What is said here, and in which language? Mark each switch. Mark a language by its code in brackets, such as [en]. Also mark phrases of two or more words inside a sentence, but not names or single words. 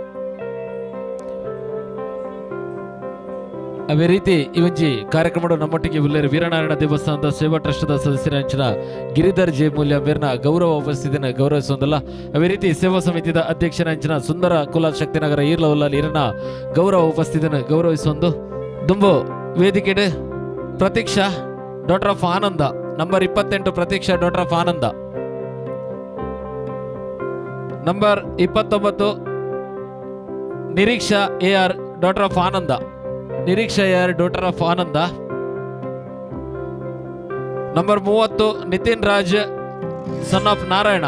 [tcy] ಅದೇ ರೀತಿ ಇವಜ್ಜಿ ಕಾರ್ಯಕ್ರಮ ನಮ್ಮೊಟ್ಟಿಗೆ ಉಲ್ಲೇರು ವೀರನಾರಾಯಣ ದೇವಸ್ಥಾನದ ಸೇವಾ ಟ್ರಸ್ಟ್ದ ಸದಸ್ಯರ ಅಂಚಿನ ಗಿರಿಧರ್ ಜೆ ಮೂಲ್ಯ ಮೇರ್ನ ಗೌರವ ಉಪಸ್ಥಿತಿನ ಗೌರವಿಸುವುದಲ್ಲ. ಅದೇ ರೀತಿ ಸೇವಾ ಸಮಿತಿದ ಅಧ್ಯಕ್ಷರ ಅಂಚಿನ ಸುಂದರ ಕುಲಾಲ್ ಶಕ್ತಿನಗರ ಈರ್ಲವಲ್ಲ ಈರನ ಗೌರವ ಉಪಸ್ಥಿತಿನ ಗೌರವಿಸುವುದು. ದುಂಬು ವೇದಿಕೆ ಪ್ರತೀಕ್ಷಾ [en] daughter of [tcy] ಆನಂದ. ನಂಬರ್ 28 ಪ್ರತೀಕ್ಷಾ [en] daughter of [tcy] ಆನಂದ. ನಂಬರ್ 29 ನಿರೀಕ್ಷಾ AR [en] daughter of [tcy] ಆನಂದ. ನಿರೀಕ್ಷಾ AR [en] daughter of [tcy] ಆನಂದ. ನಂಬರ್ 30 ನಿತಿನ್ ರಾಜ್ [en] son of [tcy] ನಾರಾಯಣ.